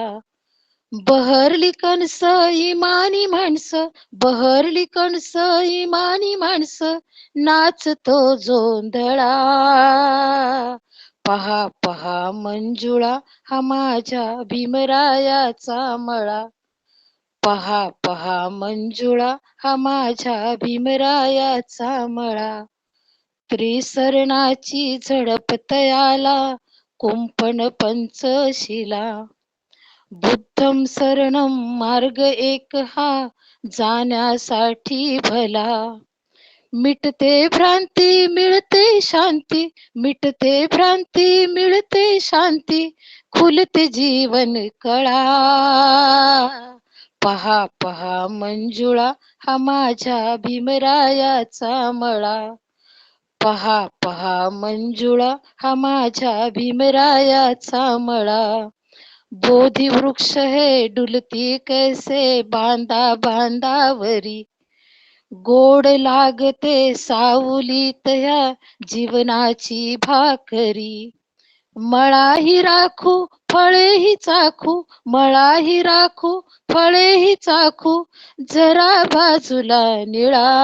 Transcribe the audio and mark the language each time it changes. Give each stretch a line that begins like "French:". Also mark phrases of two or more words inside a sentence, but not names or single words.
Marathi: बहरली कणस इमानी माणसं, बहरली कणस इमानी माणसं, नाचतो जोंधळा, पहा पहा मंजुळा हा माझ्या भीमरायाचा मळा, पहा पहा मंजुळा हा माझ्या भीमरायाचा मळा. त्रिसरणाची झडप तयाला कुंपण पंचशिला,
Pali: बुद्धम शरणम
Marathi: मार्ग एक हा जाण्यासाठी भला, मिटते भ्रांती मिळते शांती, मिटते भ्रांती मिळते शांती, खुलते जीवन कळा. पहा पहा मंजुळा हा माझ्या भीमरायाचा मळा. पहा पहा मंजुळा हा माझ्या भीमरायाचा मळा. बोधी वृक्ष है डुलती कैसे बांधा बांधावरी, गोड लागते सावलीत ह्या जीवनाची भाकरी. मळाही राखू फळेही चाखू, मळाही राखू फळेही चाखू, जरा बाजूला निळा.